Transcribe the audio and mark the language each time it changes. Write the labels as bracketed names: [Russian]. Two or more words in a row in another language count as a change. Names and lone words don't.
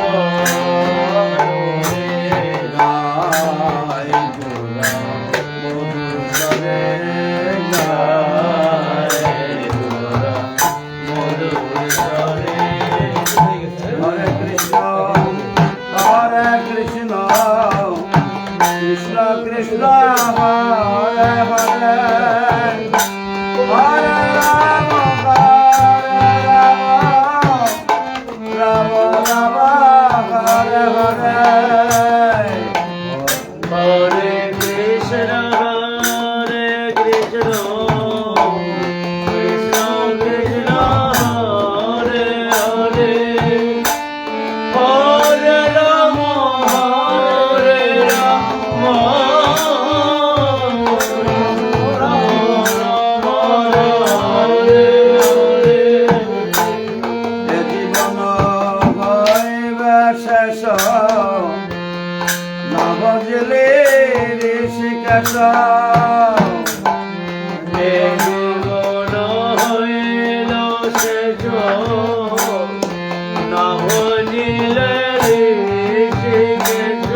[Bangla] গায় গোরা মধুর সরে গায় গোরা মধুর স্বরে। [Sanskrit] হরে কৃষ্ণ কৃষ্ণ কৃষ্ণ হরে হরে হরে রাম রাম রাম হরে হরে हरे कृष्ण कृष्ण कृष्ण हरे हरे हरे राम राम हरे हरे Hare Rama Rama Hare Hare [Bangla] এ জীবন হইবে শেষ না বুঝলে ঋষিকেশ জীবন হইল শেষ না বুঝিলে ঋষিকেশ